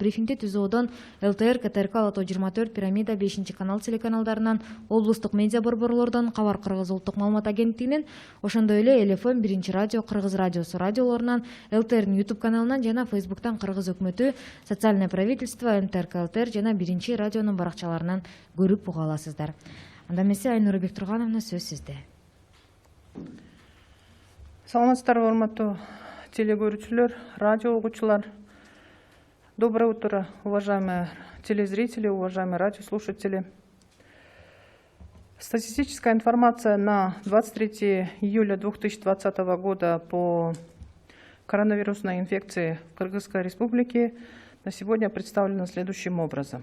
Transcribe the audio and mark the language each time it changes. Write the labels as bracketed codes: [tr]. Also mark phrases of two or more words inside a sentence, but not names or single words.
[ky] Брифингде ТЗОдон ЛТР, КТРК, Лото 24, Пирамида, 5-канал телеканалдарынан, облустук медиа борборлордон, Кабар Кыргыз улуттук маалымат агенттигинен, ошондой эле ЛФМ, Биринчи радио, Кыргыз радиосу радиолорунан, ЛТРдин YouTube каналынан жана Фейсбуктан Кыргыз өкмөтү, социальное правительство, МТРК, ЛТР жана Биринчи радионун баракчаларынан көрүп уга аласыздар. Анда эмесе Айнура Бектургановна, сөз сизде. Саламатсыздарбы, урматтуу телекөрүүчүлөр, радио угуучулар. [ru] Доброе утро, уважаемые телезрители, уважаемые радиослушатели. Статистическая информация на 23 июля 2020 года по коронавирусной инфекции в Кыргызской Республике на сегодня представлена следующим образом.